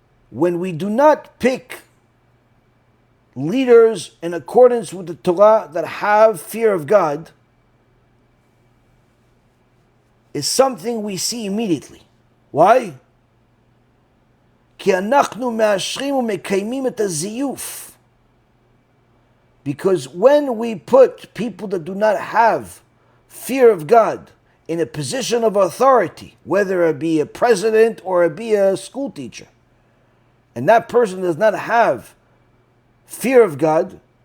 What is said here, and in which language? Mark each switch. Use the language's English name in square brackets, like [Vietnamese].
[English] when we do not pick leaders in accordance with the Torah that have fear of God, is something we see immediately. Why? [Hebrew] כי אנחנו מאשרים ומקיימים את הזיוף. [English] Because when we put people that do not have fear of God in a position of authority, whether it be a president or it be a school teacher, and that person does not have fear of God,